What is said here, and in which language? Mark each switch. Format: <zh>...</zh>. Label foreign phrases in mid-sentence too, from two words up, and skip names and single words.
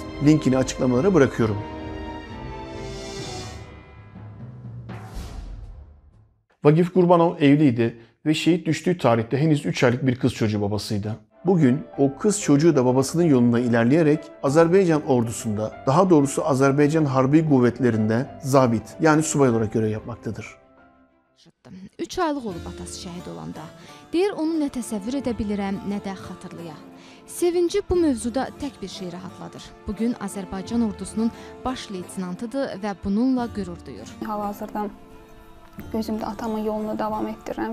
<tr>Linkini açıklamalara bırakıyorum. Vagif Gurbanov evliydi ve şehit düştüğü tarihte henüz 3 aylık bir kız çocuğu babasıydı. Bugün o kız çocuğu da babasının yolunda ilerleyerek Azerbaycan ordusunda, daha doğrusu Azerbaycan Harbi Kuvvetlerinde zabit, yani subay olarak görev yapmaktadır.</tr> <az>3 aylıq olub atası şəhid olanda. Deyir, onu nə təsəvvür edə bilirəm, nə də xatırlaya. Sevinci bu mövzuda tək bir şey rahatladır. Bugün Azərbaycan ordusunun baş leytenantıdır və bununla qürur duyur. Hal-hazırda gözümdə atamın yolunu davam etdirirəm.</az>